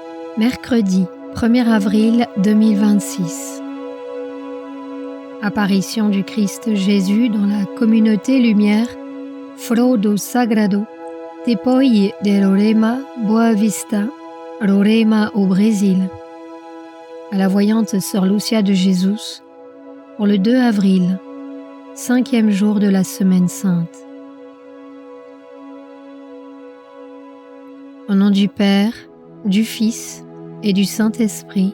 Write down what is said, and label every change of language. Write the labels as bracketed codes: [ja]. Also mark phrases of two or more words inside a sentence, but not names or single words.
[fr] Mercredi 1er avril 2026. Apparition du Christ Jésus dans la communauté lumière Foro do Sagrado, [pt] depois de [fr] Roraima, Boa Vista, Roraima au Brésil. À la voyante Sœur Lucia de Jesus, pour le 2 avril, 5e jour de la Semaine Sainte. Au nom du Père, du Fils et du Saint-Esprit.